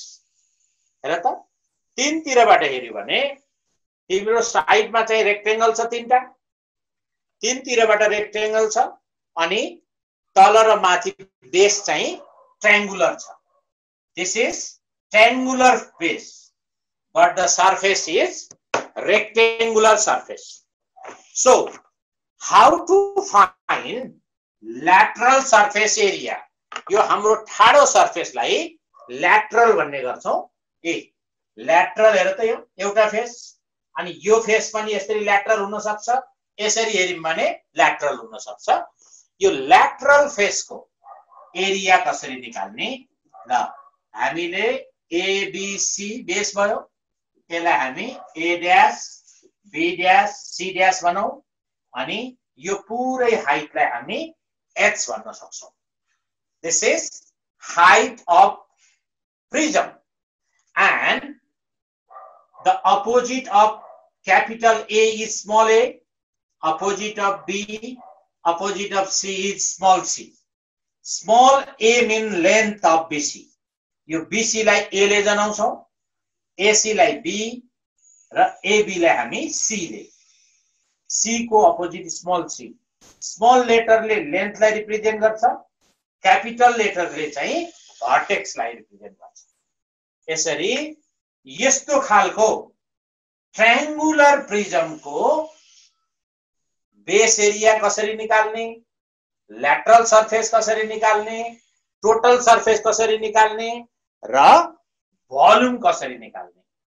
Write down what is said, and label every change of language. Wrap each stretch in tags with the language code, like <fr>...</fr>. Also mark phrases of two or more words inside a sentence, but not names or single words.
<ne>हेर त, तीनतिरबाट हेर्यौ भने तिम्रो साइडमा चाहिँ रेक्टेंगल छ तीनटा, तीनतिरबाट रेक्टेंगल छ अनि तल र माथि बेस चाहिँ ट्रायंगुलर छ।</ne> <en>this is triangular base but the surface is rectangular surface. So how to find lateral surface area?</en> <ne>यो हाम्रो ठाडो सर्फेस लाई lateral भन्ने गर्छौं। lateral हेर त, यो एउटा फेस अनि यो फेस पनि यसरी lateral हुन सक्छ, यसरी हेर्यौं भने lateral हुन सक्छ। यो</ne> <en>lateral face</en> <ne>को एरिया कसरी निकाल्ने? ल हामीले ABC बेस भयो, यसलाई हामी A ड्याश, B ड्याश, C ड्याश बनाऊ अनि यो पुरै हाइटलाई हामी h भन्न सक्छौं।</ne> <en>This is height of prism and the opposite of capital A is small a, opposite of B, opposite of C is small c. Small a mean length of BC.</en> <ne>यो BC लाई A ले जनाउँछौं, AC लाई B र AB लाई हामी C ले। C को अपोजिट स्मॉल c। स्मॉल लेटरले लेन्थ लाई रिप्रेजेन्ट गर्छ, क्यापिटल लेटरले चाहिँ भर्टेक्स लाई रिप्रेजेन्ट गर्छ। यसरी यस्तो खालको</ne> <en>triangular prism</en> <ne>को बेस एरिया कसरी निकाल्ने,</ne> <en>lateral surface</en> <ne>कसरी निकाल्ने,</ne> <en>total surface</en> <ne>कसरी निकाल्ने र भोल्युम कसरी निकाल्ने।</ne>